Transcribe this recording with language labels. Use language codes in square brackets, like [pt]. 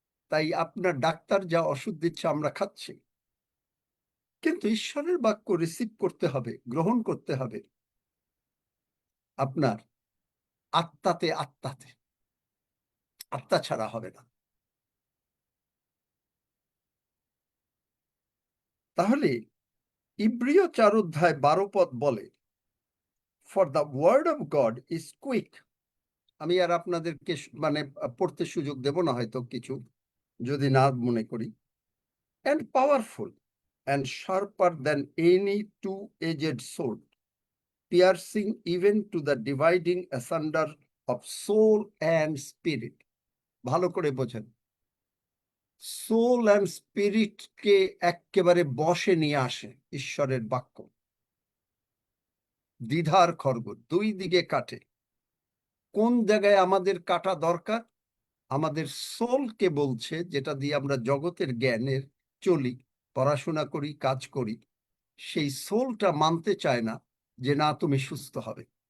[bn] তাই আপনার ডাক্তার যা ওষুধ দিচ্ছে আমরা খাচ্ছি, কিন্তু ঈশ্বরের বাক্য রিসিভ করতে হবে, গ্রহণ করতে হবে আপনার আত্মাতে, আত্মাতে, আত্মা ছাড়া হবে না। তাহলে ইব্রিয় 4 অধ্যায় 12 পদ বলে, [en] For the word of God is quick. [bn] আমি আর আপনাদেরকে মানে পড়তে সুযোগ দেব না হয়তো কিছু, যদি না মনে করি, [en] and powerful and sharper than any two-edged sword, piercing even to the dividing asunder of soul and spirit. [bn] ভালো করে বোঝেন, সোল অ্যান্ড স্পিরিটকে একেবারে বশে নিয়ে আসে ঈশ্বরের বাক্য। দ্বিধার খড়গ, দুই দিকে কাটে। কোন জায়গায় আমাদের কাটা দরকার? আমাদের সোলকে বলছে, যেটা দিয়ে আমরা জগতের জ্ঞানের চলি, পড়াশোনা করি, কাজ করি, সেই সোলটা মানতে চায় না যে না তুমি সুস্থ হবে।